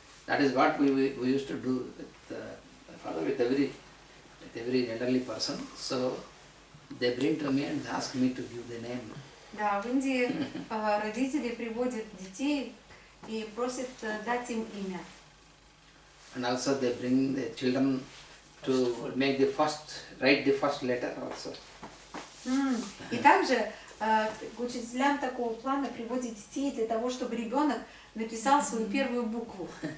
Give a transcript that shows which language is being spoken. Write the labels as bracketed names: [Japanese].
[English] That is what we used to do with every elderly person. So they bring to me and ask me to give the name. [Russian] Да, в Индии родители приводят детей и просят дать им имя. [English] And also they bring the children to write the first letter also. [Russian] И также к учителям такого плана приводят детей для того, чтобы ребенок написал свою первую букву.